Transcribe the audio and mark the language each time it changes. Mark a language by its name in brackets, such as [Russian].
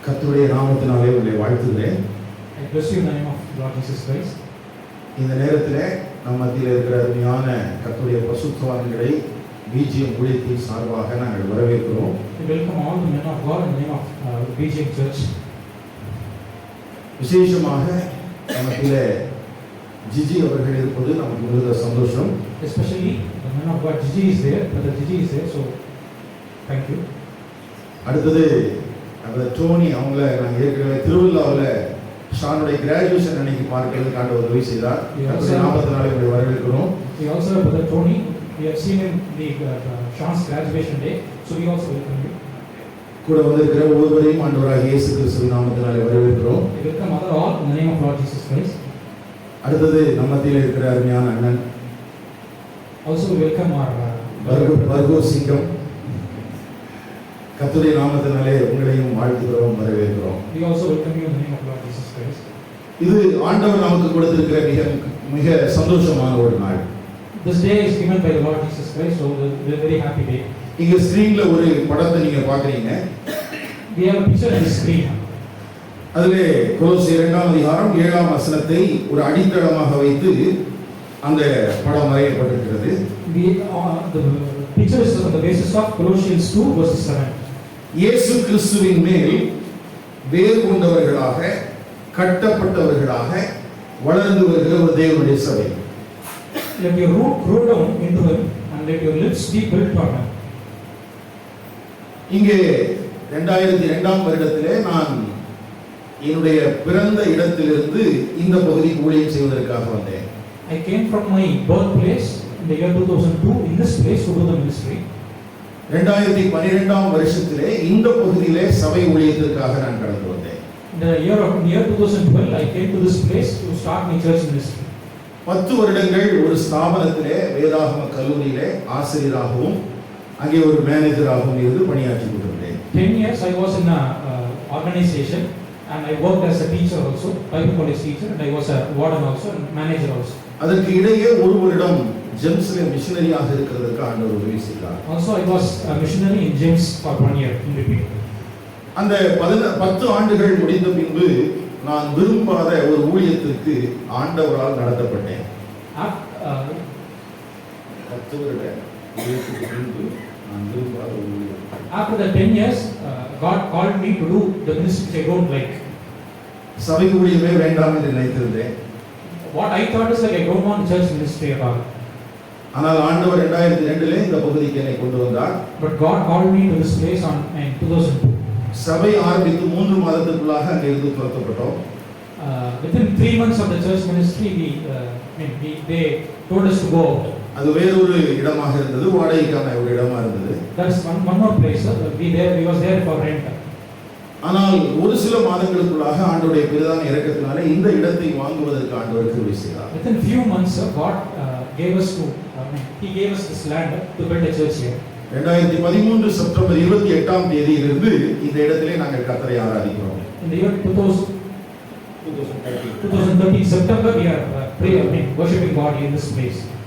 [Tamil] கர்த்தருடைய நாமத்தினாலே உங்களை வாழ்த்துகிறேன். [English] I bless you in the name of Lord Jesus Christ. [Tamil] இந்த நேரத்தில் நம் மத்தியில் இருக்கிற அருமையான கர்த்தருடைய பரிசுத்தவான்களை BGM ஊழியத்தின் சார்பாக நாங்கள் வரவேற்கிறோம். [English] We welcome all the men of God in the name of BGM Church. [Tamil] விசேஷமாக நமக்கிலே ஜிஜி அவர்கள் இருப்பது நமக்கு மிகுந்த சந்தோஷம். [English] Especially the man of God Gigi is there, brother Gigi is there, so thank you. [Tamil] அடுத்தது அந்த டோனி அவங்கள நாங்கள் ஏற்கனவே திருவிழாவில் ஷானுடைய கிராஜுவேஷன் அன்னைக்கு பார்க்கிறதுக்கான ஒரு உதவி செய்தார். கர்த்தருடைய நாமத்தினாலே உங்களை வரவேற்கிறோம். [English] We also have brother Tony. We have seen him the Sean's graduation day, so we also welcome you. [Tamil] கூட வந்திருக்கிற ஒவ்வொருவரையும் ஆண்டவராகிய இயேசு கிறிஸ்துவின் நாமத்தினாலே வரவேற்கிறோம். [English] We welcome other all in the name of Lord Jesus Christ. [Tamil] அடுத்தது நம்ம மத்தியில் இருக்கிற அருமையான அண்ணன் [English] Also we welcome our [Tamil] பர்கோ சிங்கம். கர்த்தருடைய நாமத்தினாலே உங்களையும் வாழ்த்துகிறோம், வரவேற்கிறோம். [English] We also welcome you in the name of Lord Jesus Christ. [Tamil] இது ஆண்டவர் நமக்கு கொடுத்திருக்கிற மிக மிக சந்தோஷமான ஒரு நாள். [English] This day is given by the Lord Jesus Christ, so we are very happy day. [Tamil] இங்க ஸ்கிரீன்ல ஒரு படத்தை நீங்க பாக்குறீங்க. [English] We have a picture on the screen. [Tamil] அதிலே கொலோசியர் 2ஆம் அதிகாரம் 7ஆம் வசனத்தை ஒரு அடித்தளமாக வைத்து அந்த படம் வரையப்பட்டிருக்கிறது. [English] The picture is on the basis of Colossians 2 verse 7. [Tamil] இயேசு கிறிஸ்துவின் மேல் வேர் கொண்டவர்களாக கட்டப்பட்டவர்களாக வளர்ந்து வருகிற ஒரு தேவனுடைய சபை. [English] Let your root grow down into him and let your lips be built on him. [Tamil] இங்கே 2002ஆம் வருடத்திலே நான் என்னுடைய பிறந்த இடத்திலிருந்து இந்த பகுதிக்கு ஊழியம் செய்வதற்காக வந்தேன். [English] I came from my birthplace in the year 2002 in this place to do the ministry. [Tamil] 2012ஆம் வருஷத்திலே இந்த பகுதியிலே சபை ஊழியத்திற்காக நான் கடந்து வந்தேன். [English] In the year 2012 I came to this place to start my church ministry. [Tamil] 10 வருடங்கள் ஒரு ஸ்தாபனத்திலே வேதாகம கல்லூரியிலே ஆசிரியராகவும் அங்கே ஒரு மேனேஜராகவும் இருந்து பணியாற்றி கொண்டிருந்தேன். [English] 10 years I was in a organization and I worked as a teacher also, Bible college teacher, and I was a warden also and manager also. [Tamil] அதற்கு இடையே ஒரு வருடம் ஜெம்ஸ்ல மிஷனரியாக இருக்கிறதுக்கு ஆண்டவர் உதவி செய்தார். [English] Also I was a missionary in James for 1 year in between. [Tamil] அந்த 10 ஆண்டுகள் முடிந்த பின்பு நான் விரும்பாத ஒரு ஊழியத்திற்கு ஆண்டவரால் நடத்தப்பட்டேன். 10 வருட ஊழியத்துக்கு பின்பு நான் விரும்பாத ஒரு ஊழியம். [English] After the 10 years, God called me to do the ministry which I don't like. [Tamil] சபை ஊழியமே வேண்டாம் என்று நினைத்திருந்தேன். [English] What I thought is like I don't want church ministry at all. [Tamil] ஆனால் ஆண்டவர் 2002லே இந்த பகுதிக்கு என்னை கொண்டு வந்தார். [English] But God called me to this place in 2002. [Tamil] சபை ஆரம்பித்து 3 மாதத்துக்குள்ளாக அங்கிருந்து துரத்தப்பட்டோம். [English] Within 3 months of the church ministry, they told us to go out. [Tamil] அது வேறொரு இடமாக இருந்தது, வாடகைக்கான ஒரு இடமா இருந்தது. [English] That's one more place. We was there for rent. [Tamil] ஆனால் ஒரு சில மாதங்களுக்குள்ளாக ஆண்டவருடைய பெரிதான இரக்கத்தினாலே இந்த இடத்தை வாங்குவதற்கு ஆண்டவர் கிருபை செய்தார். [English] Within few months, God gave us He gave us this land to build a church here. [Tamil] 2013 September 28ஆம் தேதியிலிருந்து இந்த இடத்திலே நாங்கள் கர்த்தரை ஆராதிக்கிறோம். [English] In the year 2013 September, we are worshiping God in this place.